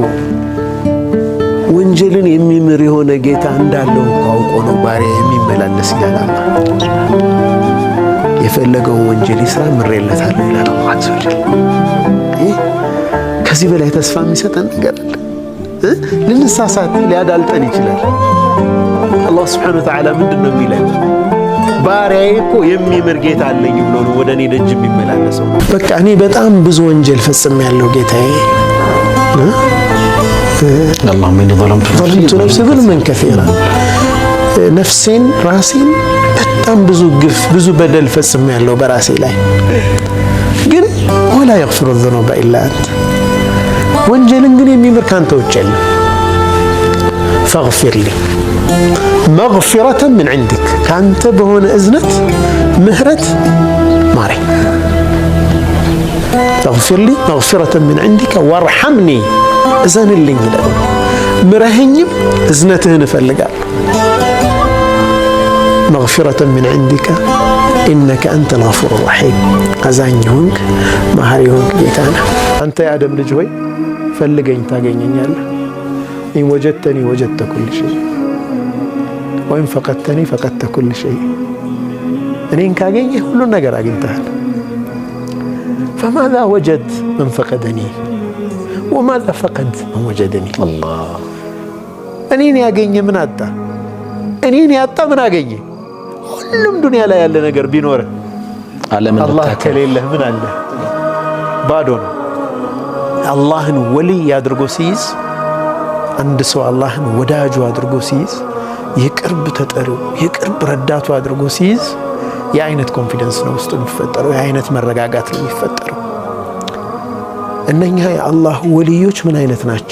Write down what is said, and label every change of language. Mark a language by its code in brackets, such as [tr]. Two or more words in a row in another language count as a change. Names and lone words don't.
[am] ወንጀልን የሚምር የሆነ ጌታ እንዳለው አውቆ ነው ባሪያ የሚመላለስ ይላል። የፈለገውን ወንጀል ይስራ ምሬለታለሁ ይላል አላህ [ar] عز وجل። [am] ከዚህ በላይ ተስፋ የሚሰጠን ነገር አለ? ልንሳሳት ሊያዳልጠን ይችላል። አላህ [ar] سبحانه وتعالى [am] ምንድነው የሚለን? ባሪያዬ እኮ የሚምር ጌታ አለኝ ብሎ ነው ወደ እኔ ደጅ የሚመላለሰው። በቃ እኔ በጣም ብዙ ወንጀል ፈጽሜያለሁ ጌታዬ [ar] اللهم إني ظلمت نفسي ظلما كثيرا [am] ነፍሴን ራሴን በጣም ብዙ በደል ፈጽሜያለሁ በራሴ ላይ ግን [ar] ولا يغفر الذنوب إلا أنت [am] ወንጀልን ግን የሚምር ካንተ ውጭ የለም [ar] فاغفر لي مغفرة من عندك [am] ካንተ በሆነ እዝነት ምህረት ማረኝ [ar] فاغفر لي مغفرة من عندك وارحمني [am] እዘንልኝ ይላል። ምረህኝም እዝነትህን እፈልጋለሁ። [ar] مغفرة من عندك إنك أنت الغفور الرحيم [am] አዛኝ ሆንክ መሐሪ ሆንክ ጌታ ነህ። አንተ የአደም ልጅ ሆይ ፈልገኝ ታገኘኛለህ። [ar] إن وجدتني وجدت كل شيء وإن فقدتني فقدت كل شيء [am] እኔን ካገኘህ ሁሉን ነገር አግኝተሃል። [ar] فماذا وجد من فقدني وماذا فقد من وجدني الله [am] እኔን ያገኘ ምን አጣ? እኔን ያጣ ምን አገኘ? ሁሉም ዱንያ ላይ ያለ ነገር ቢኖር አላህ ከሌለህ ምን አለ? ባዶ ነው። አላህን ወልይ አድርጎ ሲይዝ አንድ ሰው አላህን ወዳጁ አድርጎ ሲይዝ የቅርብ ተጠሪው የቅርብ ረዳቱ አድርጎ ሲይዝ የአይነት ኮንፊደንስ ነው ውስጡ የሚፈጠረው፣ የአይነት መረጋጋት ነው የሚፈጠረው። እነኛ የአላህ ወልዮች ምን አይነት ናቸው?